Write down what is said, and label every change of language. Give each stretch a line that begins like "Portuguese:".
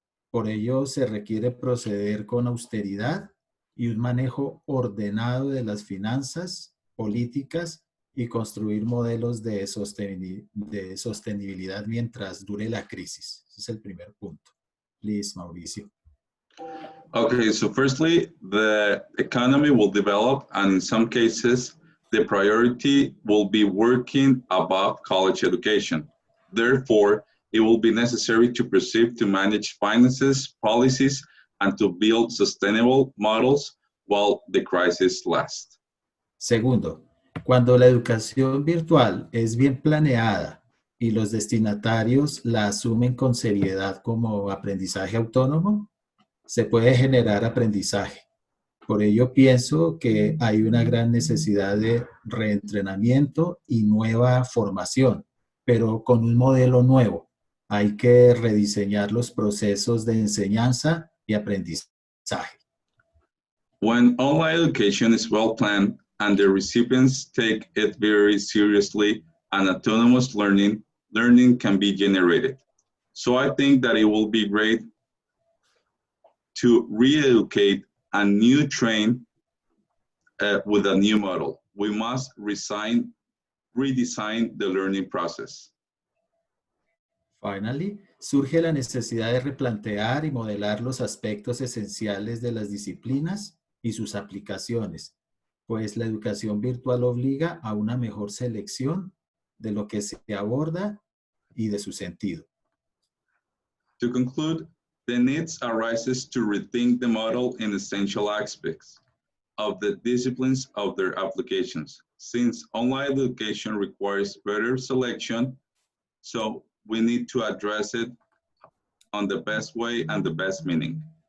Spanish: Por ello se requiere proceder con austeridad y un manejo ordenado de las finanzas, políticas y construir modelos de sostenibilidad mientras dure la crisis. Ese es el primer punto.
English: Please,
Spanish: Mauricio.
English: Okay, so firstly, the economy will develop, and in some cases, the priority will be working above college education. Therefore, it will be necessary to proceed to manage finances, policies, and to build sustainable models while the crisis lasts.
Spanish: Segundo, cuando la educación virtual es bien planeada y los destinatarios la asumen con seriedad como aprendizaje autónomo, se puede generar aprendizaje. Por ello pienso que hay una gran necesidad de reentrenamiento y nueva formación, pero con un modelo nuevo. Hay que rediseñar los procesos de enseñanza y aprendizaje.
English: When online education is well planned and the recipients take it very seriously and autonomous learning can be generated. So I think that it will be great to re-educate and new train with a new model. We must redesign the learning process. Finally,
Spanish: surge la necesidad de replantear y modelar los aspectos esenciales de las disciplinas y sus aplicaciones, pues la educación virtual obliga a una mejor selección de lo que se aborda y de su sentido.
English: To conclude, the needs arises to rethink the model in essential aspects of the disciplines of their applications, since online education requires better selection, so we need to address it on the best way and the best meaning.